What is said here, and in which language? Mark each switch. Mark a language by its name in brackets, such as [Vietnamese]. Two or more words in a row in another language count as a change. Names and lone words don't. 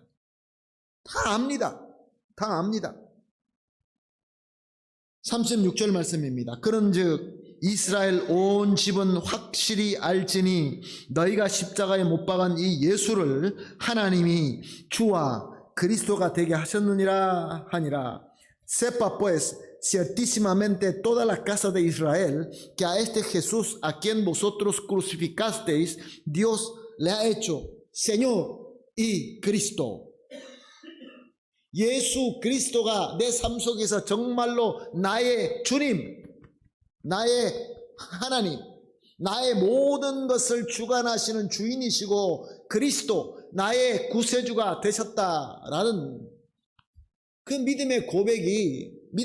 [Korean] 다 압니다. 다 압니다. 36절 말씀입니다. 그런즉 이스라엘 온 집은 확실히 알지니 너희가 십자가에 못 박은 이 예수를 하나님이 주와 그리스도가 되게 하셨느니라 하니라. [Spanish] Sepa pues ciertísimamente toda la casa de Israel que a este Jesús a quien vosotros crucificasteis Dios le ha hecho Señor y Cristo. [Korean] 예수 그리스도가 내 삶 속에서 정말로 나의 주님, 나의 하나님, 나의 모든 것을 주관하시는 주인이시고 그리스도, 나의 구세주가 되셨다라는 그 믿음의 고백이